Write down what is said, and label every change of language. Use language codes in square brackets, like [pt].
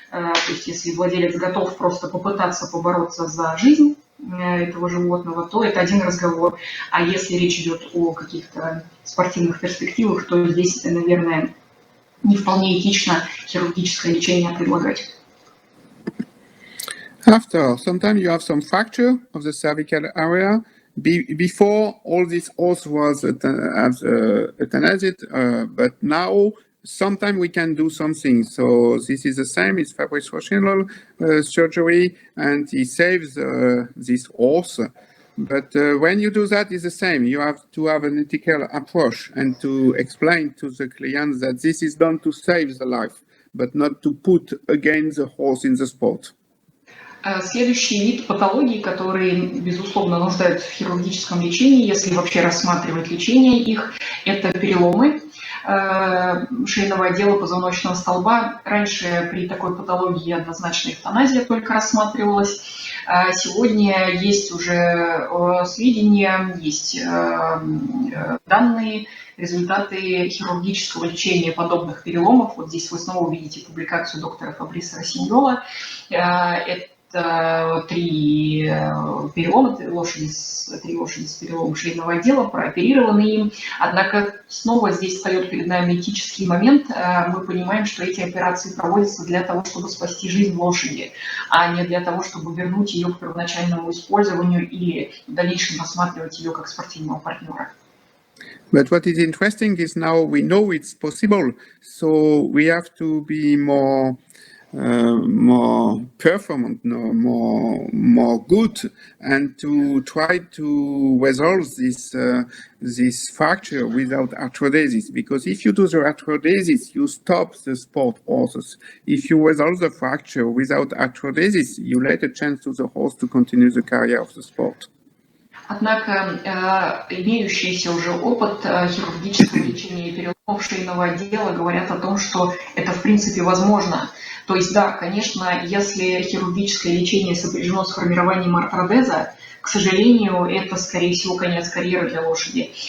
[ru] То есть если владелец готов просто попытаться побороться за жизнь этого животного, то это один разговор. А если речь идет о каких-то спортивных перспективах, то здесь, наверное, не вполне этично хирургическое лечение предлагать. [en] After, sometimes you have some fracture of the cervical area. Before, all this horse was euthanized, but now sometimes we can do something. So this is the same, it's fabric-functional surgery, and he saves this horse. But when you do that, it's the same. You have to have an ethical approach and to explain to the clients that this is done to save the life, but not to put again the horse in the sport. [ru] Следующий вид патологий, которые, безусловно, нуждаются в хирургическом лечении, если вообще рассматривать лечение их, это переломы шейного отдела позвоночного столба. Раньше при такой патологии однозначно эвтаназия только рассматривалась. Сегодня есть уже сведения, есть данные, результаты хирургического лечения подобных переломов. Вот здесь вы снова увидите публикацию доктора Фабриса Рассиньола. 3 перелома, 3 лошади с переломом шейного отдела, прооперированы им. Однако снова здесь встает перед нами этический момент. Мы понимаем, что эти операции проводятся для того, чтобы спасти жизнь лошади, а не для того, чтобы вернуть ее к первоначальному использованию или в дальнейшем рассматривать ее как спортивного партнера. [en] But what is interesting is now we know it's possible, so we have to be more performant, no, more good, and to try to resolve this fracture without arthrodesis. Because if you do the arthrodesis, you stop the sport process. If you resolve the fracture without arthrodesis, you let a chance to the horse to continue the career of the sport. [ru] Однако имеющийся уже опыт хирургического лечения и переломов шейного отдела говорят о том, что это в принципе возможно. То есть да, конечно, если хирургическое лечение сопряжено с формированием артродеза, к сожалению, это, скорее всего, конец карьеры для лошади.